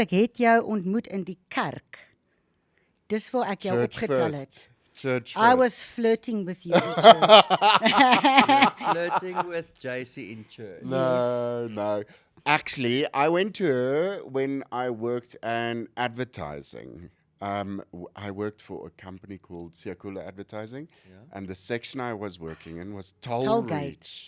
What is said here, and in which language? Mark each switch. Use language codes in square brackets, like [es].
[af] Ek het jou ontmoet in die kerk. Dis waar ek jou opgetel het. [en] Church I first. was flirting with you in church. Flirting with JC in church. No. Actually, I went to her when I worked in advertising. I worked for a company called Siakula Advertising, and the section I was working in was Toll Reach.